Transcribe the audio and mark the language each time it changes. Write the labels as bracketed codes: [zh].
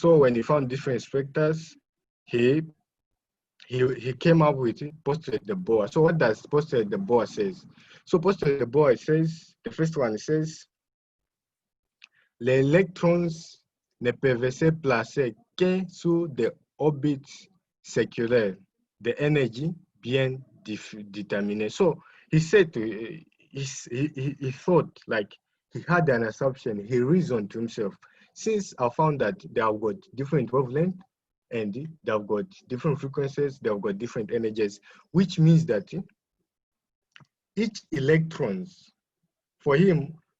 [en] So when he found different spectra, he came up with postulate de Bohr. So what does postulate de Bohr says? So postulate de Bohr says, the first one says, [fr] les électrons ne peuvent se placer que sur des orbites circulaires de énergie bien déterminée. [en] So he said, he thought, like he had an assumption, he reasoned to himself, since I found that they have got different wavelength and they have got different frequencies, they have got different energies, which means that each electrons, for him,